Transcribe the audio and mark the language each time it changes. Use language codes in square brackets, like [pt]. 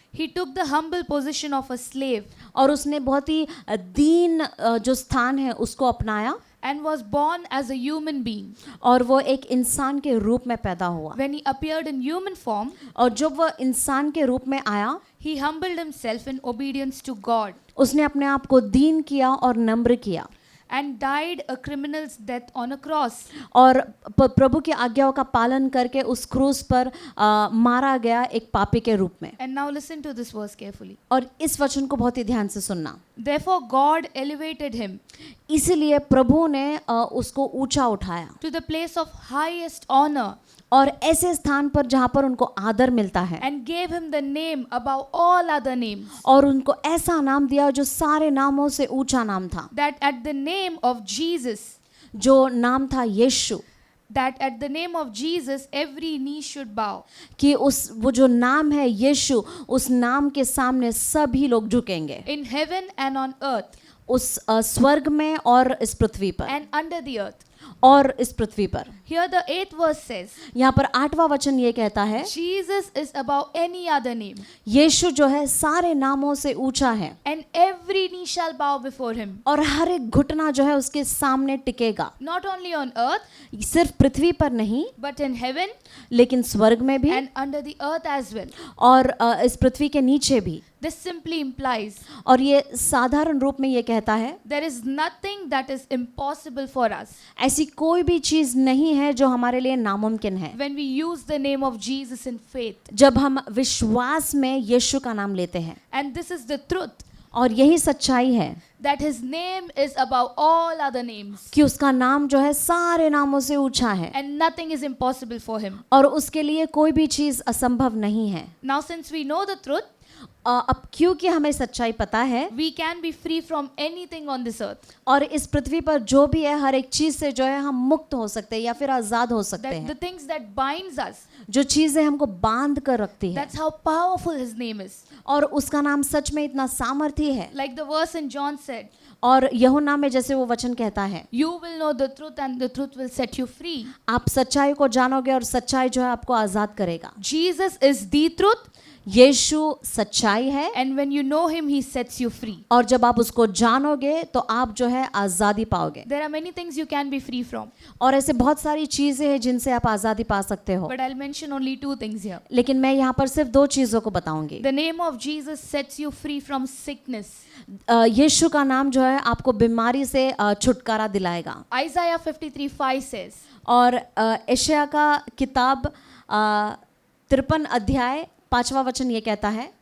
[en] He took the humble position of a slave [hi] और उसने बहुत ही दीन जो स्थान है उसको अपनाया, [en] and was born as a human being. [hi] और वो एक इंसान के रूप में पैदा हुआ। [en] When he appeared in human form, [hi] और जब वह इंसान के रूप में आया, [en] he humbled himself in obedience to God [hi] उसने अपने आप को दीन किया और नम्र किया, [en] and died a criminal's death on a cross. [hi] और प्रभु की आज्ञाओं का पालन करके उस क्रूस पर मारा गया एक पापी के रूप में। [en] And now listen to this verse carefully. [hi] और इस वचन को बहुत ही ध्यान से सुनना। [en] Therefore God elevated him [hi] इसीलिए प्रभु ने उसको ऊंचा उठाया [en] to the place of highest honor [hi] और ऐसे स्थान पर जहाँ पर उनको आदर मिलता है, [en] and gave him the name above all other names, [hi] और उनको ऐसा नाम दिया जो सारे नामों से ऊंचा नाम था, [en] that at the name of Jesus [hi] जो नाम था यीशु, [en] that at the name of Jesus every knee should bow [hi] कि वो जो नाम है यीशु, उस नाम के सामने सभी लोग झुकेंगे, [en] in heaven and on earth [hi] उस स्वर्ग में और इस पृथ्वी पर [en] and under the earth. [hi] और इस पृथ्वी पर। [en] Here the 8th verse says, [hi] यहाँ पर 8वां वचन ये कहता है, [en] Jesus is above any other name, [hi] यीशु जो है सारे नामों से ऊंचा है [en] and every knee shall bow before him. [hi] और हर एक घुटना जो है उसके सामने टिकेगा, [en] Not only on earth, [hi] सिर्फ पृथ्वी पर नहीं [en] but in heaven [hi] लेकिन स्वर्ग में भी [en] and under the earth as well. [hi] और इस पृथ्वी के नीचे भी। [en] This simply implies [hi] और ये साधारण रूप में ये कहता है, [en] there is nothing that is impossible for us [hi] ऐसी कोई भी चीज नहीं है जो हमारे लिए नामुमकिन है [en] when we use the name of Jesus in faith. [hi] जब हम विश्वास में यीशु का नाम लेते हैं। [en] And this is the truth, [hi] और यही सच्चाई है [en] that his name is above all other names [hi] कि उसका नाम जो है सारे नामों से ऊंचा है [en] and nothing is impossible for him. [hi] और उसके लिए कोई भी चीज असंभव नहीं है। [en] Now since we know the truth, [hi] अब क्योंकि हमें सच्चाई पता है [en] we can be free from anything on this earth. [hi] और इस पृथ्वी पर जो भी है हर एक चीज से जो है हम मुक्त हो सकते हैं या फिर आजाद हो सकते [en] That the [hi] हैं। [en] things that binds us, [hi] जो चीजें हमको बांध कर रखती है [en] that's how powerful his name is. [hi] और उसका नाम सच में इतना सामर्थी है। [en] Like the verse in John said, [hi] और यूहन्ना में जैसे वो वचन कहता है, [en] you will know the truth and the truth will set you free. [hi] आप सच्चाई को जानोगे और सच्चाई जो है आपको आजाद करेगा। [en] Jesus is the truth, [hi] यीशु सच्चाई है [en] and when you know him, he sets you free. [hi] और जब आप उसको जानोगे तो आप जो है आजादी पाओगे। [en] There are many things you can be free from, [hi] और ऐसे बहुत सारी चीजें हैं जिनसे आप आजादी पा सकते हो, [en] but I'll mention only 2 things here. [hi] लेकिन मैं यहाँ पर सिर्फ 2 चीजों को बताऊंगी। [en] The name of Jesus sets you free from sickness. [hi] यीशु का नाम जो है आपको बीमारी से छुटकारा दिलाएगा। [en] Isaiah 53:5 says, [hi] और यशायाह का किताब 53 अध्याय 5वां वचन ये कहता है,